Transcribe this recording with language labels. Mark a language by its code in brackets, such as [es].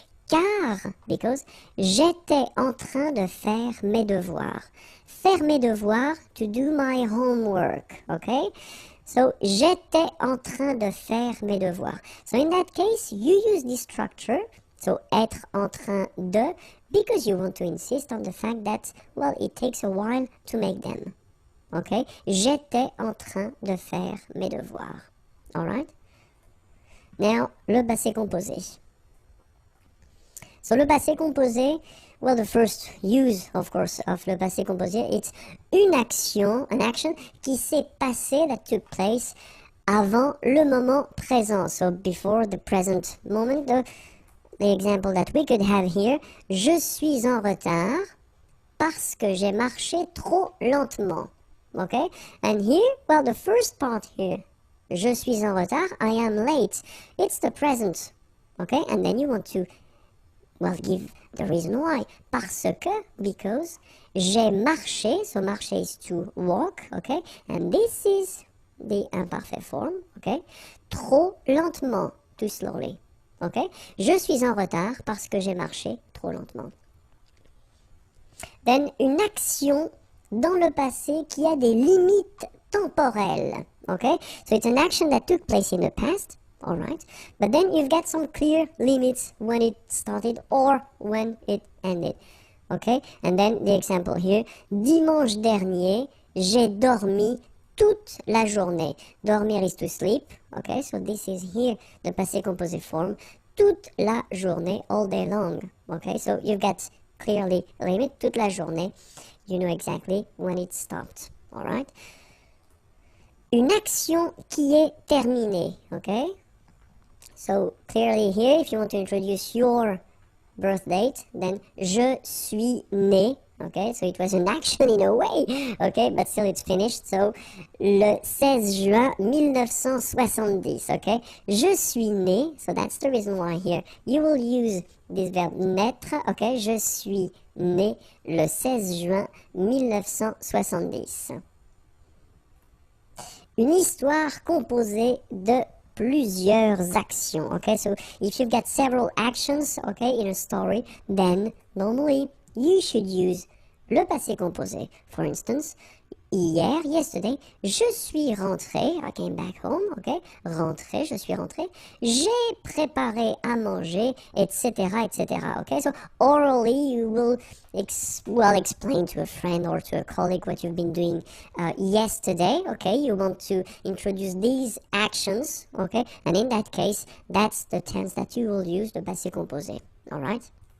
[fr] Car, because j'étais en train de faire mes devoirs. [en] Faire mes devoirs, to do my homework, okay? [fr] So, j'étais en train de faire mes devoirs. [en] So, in that case, you use this structure, so être en train de, because you want to insist on the fact that, well, it takes a while to make them, okay? [fr] J'étais en train de faire mes devoirs, alright? [en] Now, le passé composé. So, le passé composé, well, the first use, of course, of le passé composé, it's une action, an action qui s'est passée, that took place avant le moment présent. So, before the present moment, the example that we could have here, je suis en retard parce que j'ai marché trop lentement. Okay? And here, well, the first part here, je suis en retard, I am late. It's the present. Okay? And then you want to, well, give the reason why. Parce que, because, j'ai marché, so marcher is to walk, okay? And this is the imparfait form, okay? Trop lentement, too slowly, okay? [fr] Je suis en retard parce que j'ai marché trop lentement. Then, une action dans le passé qui a des limites temporelles, okay? [en] So it's an action that took place in the past, all right, but then you've got some clear limits when it started or when it ended, okay? [fr] And then the example here, dimanche dernier, j'ai dormi toute la journée. [en] Dormir is to sleep, okay? So this is here the passé composé form, toute la journée, all day long, okay? So you've got clearly a limit, toute la journée, you know exactly when it stopped, all right? [fr] Une action qui est terminée, okay? [en] So, clearly here, if you want to introduce your birth date, then je suis né, okay? So, it was an action in a way, okay? But still, it's finished. So, le 16 juin 1970, okay? Je suis né, so that's the reason why here you will use this verb naître, okay? [fr] Je suis né le 16 juin 1970. Une histoire composée de plusieurs actions, okay? [en] So if you've got several actions, okay, in a story, then normally you should use le passé composé. For instance, hier, yesterday, je suis rentré, I came back home, okay? [fr] Rentré, je suis rentré. J'ai préparé à manger, etc., etc., okay? [en] So orally, you will explain to a friend or to a colleague what you've been doing yesterday, okay? You want to introduce these actions, okay? And in that case, that's the tense that you will use, the passé composé, all right?